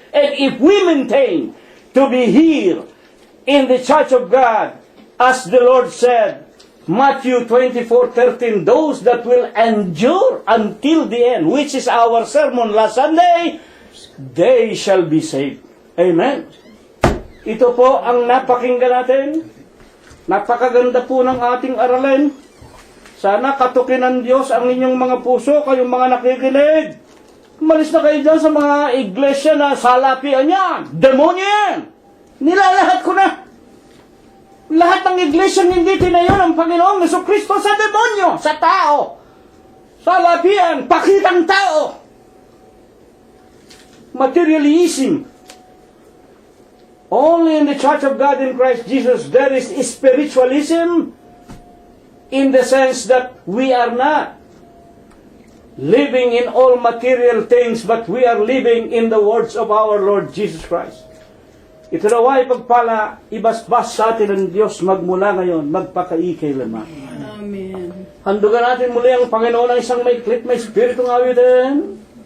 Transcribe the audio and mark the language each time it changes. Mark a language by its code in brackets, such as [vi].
[en] And if we maintain to be here in the church of God, as the Lord said, Matthew 24:13, those that will endure until the end, which is our sermon last Sunday, they shall be saved. Amen. [tl] Ito po ang napakinggan natin. Napakaganda po ng ating aralin. Sana katukin ng Diyos ang inyong mga puso, kayong mga nakikinig. Umalis na kayo dyan sa mga iglesia na salapian yan. Demonyo yan. Nilalahat ko na. Lahat ng iglesia hindi tinayo ng Panginoong Jesucristo sa demonyo, sa tao. Sa lapian, pakitang tao. [en] Materialism. Only in the Church of God in Christ Jesus there is spiritualism, in the sense that we are not living in all material things, but we are living in the words of our Lord Jesus Christ. [tl] Ito daw ay pagpala, ibasbas sa atin ng Diyos magmula ngayon, magpakaikailanman. Amen. Handugan natin muli ang Panginoon ng isang may spiritong awitin.